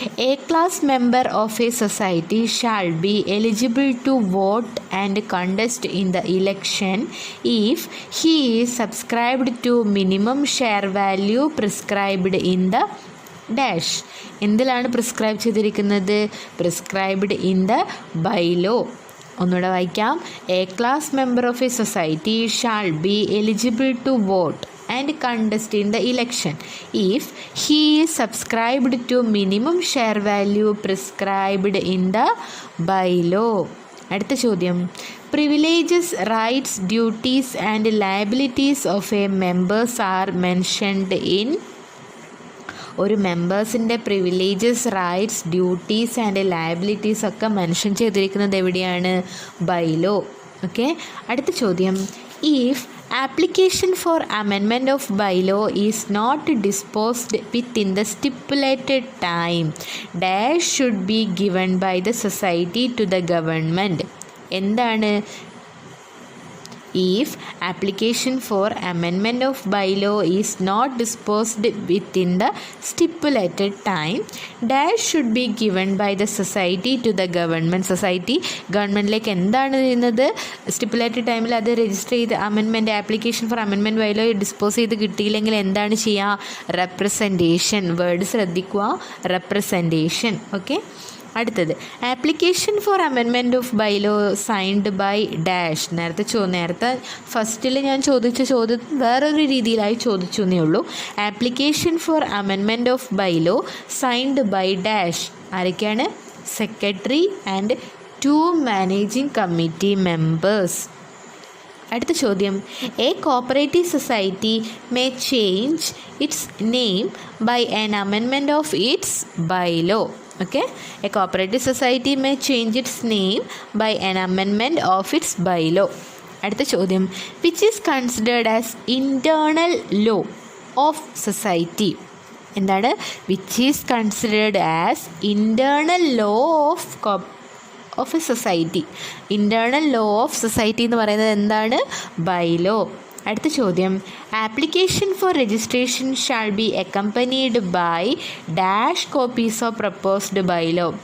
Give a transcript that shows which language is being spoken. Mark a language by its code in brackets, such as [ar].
[en] A class member of a society shall be eligible to vote and contest in the election if he is subscribed to minimum share value prescribed in the dash. [ml] എന്തിലാണ് prescribe ചെയ്തിരിക്കുന്നത്? [en] Prescribed in the bylaw. [ml] ഒന്നുകൂടെ വായിക്കാം. [en] A class member of a society shall be eligible to vote and contest in the election if he is subscribed to minimum share value prescribed in the bylaw. [ml] അടുത്ത ചോദ്യം. [en] Privileges, rights, duties and liabilities of a members are mentioned in. [ml] ഒരു മെമ്പേഴ്സിൻ്റെ privileges, rights, duties and liabilities ഒക്കെ mention ചെയ്തിരിക്കുന്നത് എവിടെയാണ്? Bylaw. Okay, അടുത്ത ചോദ്യം. [en] If application for amendment of bylaw is not disposed within the stipulated time, dash should be given by the society to the government. [ml] എന്താണ്? [en] If application for amendment of bylaw is not disposed within the stipulated time, dash should be given by the society to the government. [ml] Society ഗവൺമെൻറ്റിലേക്ക് എന്താണ് ചെയ്യുന്നത്? Stipulated ടൈമിൽ അത് register ചെയ്ത് amendment application for amendment bylaw dispose ചെയ്ത് കിട്ടിയില്ലെങ്കിൽ എന്താണ് ചെയ്യുക? Representation. Word ശ്രദ്ധിക്കുക, റെപ്രസെൻറ്റേഷൻ. [en] okay, [ml] അടുത്തത്. [en] Application for amendment of bylaw signed by dash. [ml] നേരത്തെ ഫസ്റ്റിൽ ഞാൻ ചോദിച്ച ചോദ്യം വേറൊരു രീതിയിലായി ചോദിച്ചു എന്നേ ഉള്ളൂ. [en] Application for amendment of bylaw signed by dash. [ml] ആരൊക്കെയാണ്? [en] Secretary and 2 managing committee members. [ml] അടുത്ത ചോദ്യം. [en] A cooperative society may change its name by an amendment of its bylaw. Okay, a cooperative society may change its name by an amendment of its bylaw. [ml] അടുത്ത ചോദ്യം, [en] which is considered as internal law of society. [ml] എന്താണ് [en] which is considered as internal law of a society. Internal law of society [ml] എന്ന് പറയുന്നത് എന്താണ്? Bylaw. അടുത്ത ചോദ്യം, [en] Application for registration shall be accompanied by dash copies of proposed bylaw.